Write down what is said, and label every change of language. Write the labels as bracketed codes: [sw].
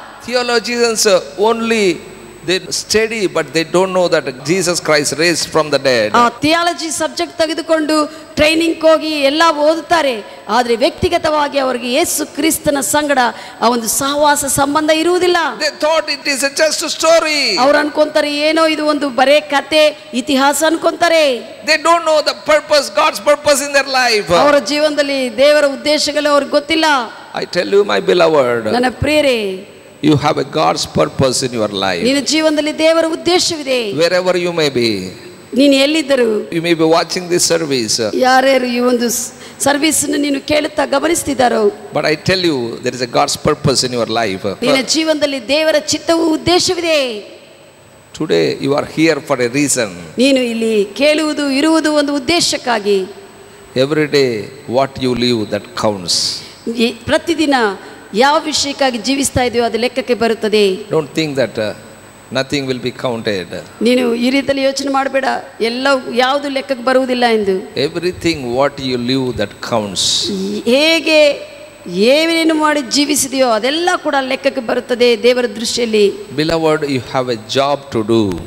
[en] Theologians only they study but they don't know that Jesus Christ raised from the dead. [kn] ಆ theology subject ತೆಗೆದುಕೊಂಡು training ಹೋಗಿ ಎಲ್ಲ ಓದುತ್ತಾರೆ, ಆದ್ರೆ ವ್ಯಕ್ತಿಗತವಾಗಿ ಅವರಿಗೆ ಯೇಸು ಕ್ರಿಸ್ತನ ಸಂಗಡ ಆ ಒಂದು ಸಹವಾಸ ಸಂಬಂಧ ಇರುವುದಿಲ್ಲ. [en] They thought it is just a story. [kn] ಅವ್ರು ಅನ್ಕೊಂತಾರೆ ಏನೋ ಇದು ಒಂದು ಬರೇ ಕತೆ, ಇತಿಹಾಸ ಅನ್ಕೊಂತಾರೆ. [en] They don't know the purpose, God's purpose in their life. [kn] ಅವರ ಜೀವನದಲ್ಲಿ ದೇವರ ಉದ್ದೇಶಗಳು ಅವ್ರಿಗೆ ಗೊತ್ತಿಲ್ಲ. [en] I tell you, my beloved, [kn] ನನ್ನ ಪ್ರಿಯರೇ, [en] you have a God's purpose in your life. [kn] ನಿನ್ನ ಜೀವನದಲ್ಲಿ ದೇವರ ಉದ್ದೇಶವಿದೆ. [en] Wherever you may be, [kn] ನೀನು ಎಲ್ಲಿದ್ದರೂ, [en] you may be watching this service. [kn] ಯಾರ್ಯಾರು ಈ ಒಂದು ಸರ್ವಿಸ್ ನೀನು ಕೇಳುತ್ತಾ ಗಮನಿಸ್ತಿದ್ದಾರೋ, [en] but I tell you, there is a God's purpose in your life. [kn] ನಿನ್ನ ಜೀವನದಲ್ಲಿ ದೇವರ ಚಿತ್ತವು ಉದ್ದೇಶವಿದೆ. [en] Today you are here for a reason. [kn] ನೀನು ಇಲ್ಲಿ ಕೇಳುವುದು ಇರುವುದು ಒಂದು ಉದ್ದೇಶಕ್ಕಾಗಿ. [en] Every day what you live that counts. [kn] ಪ್ರತಿದಿನ ಯಾವ ವಿಷಯಕ್ಕಾಗಿ ಜೀವಿಸ್ತಾ ಇದೆಯೋ ಅದು ಲೆಕ್ಕಕ್ಕೆ ಬರುತ್ತದೆ. [en] Don't think that nothing will be counted. [kn] ನೀನು ಈ ರೀತಿಯಲ್ಲಿ ಯೋಚನೆ ಮಾಡಬೇಡ, ಎಲ್ಲ ಯಾವುದು ಲೆಕ್ಕಕ್ಕೆ ಬರುವುದಿಲ್ಲ ಎಂದು. [en] Everything what you live that counts. [kn] ಹೇಗೆ ಏನೇನು ಮಾಡಿ ಜೀವಿಸಿದೆಯೋ ಅದೆಲ್ಲ ಕೂಡ ಲೆಕ್ಕಕ್ಕೆ ಬರುತ್ತದೆ ದೇವರ ದೃಷ್ಟಿಯಲ್ಲಿ. [en] Beloved, you have a job to do.